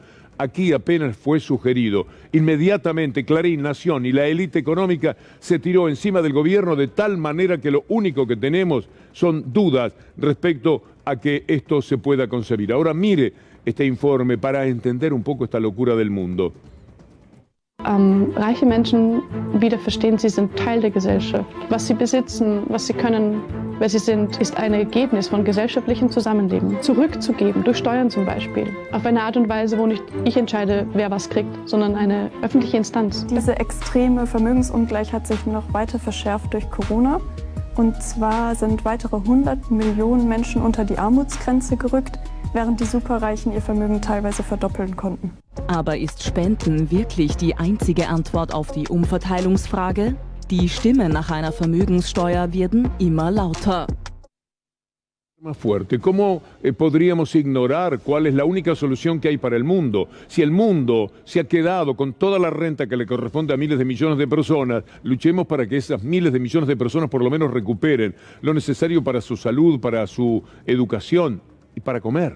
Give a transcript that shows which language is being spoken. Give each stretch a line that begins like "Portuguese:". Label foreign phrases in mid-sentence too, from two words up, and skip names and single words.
Spanish: Aquí apenas fue sugerido. Inmediatamente Clarín, Nación y la élite económica se tiró encima del gobierno de tal manera que lo único que tenemos son dudas respecto a que esto se pueda concebir. Ahora mire este informe para entender un poco esta locura del mundo.
German: Reiche Menschen wieder verstehen, sie sind Teil der Gesellschaft. Was sie besitzen, was sie können, wer sie sind, ist ein Ergebnis von gesellschaftlichem Zusammenleben. Zurückzugeben, durch Steuern zum Beispiel. Auf eine Art und Weise, wo nicht ich entscheide, wer was kriegt, sondern eine öffentliche Instanz. Diese extreme Vermögensungleichheit hat sich noch weiter verschärft durch Corona. Und zwar sind weitere 100 Millionen Menschen unter die Armutsgrenze gerückt, während die Superreichen ihr Vermögen teilweise verdoppeln konnten. Aber ist Spenden wirklich die einzige Antwort auf die Umverteilungsfrage? Die Stimmen nach einer Vermögenssteuer werden immer lauter.
Spanish: Más fuerte. ¿Cómo podríamos ignorar cuál es la única solución que hay para el mundo? Si el mundo se ha quedado con toda la renta que le corresponde a miles de millones de personas, luchemos para que esas miles de millones de personas por lo menos recuperen lo necesario para su salud, para su educación y para comer.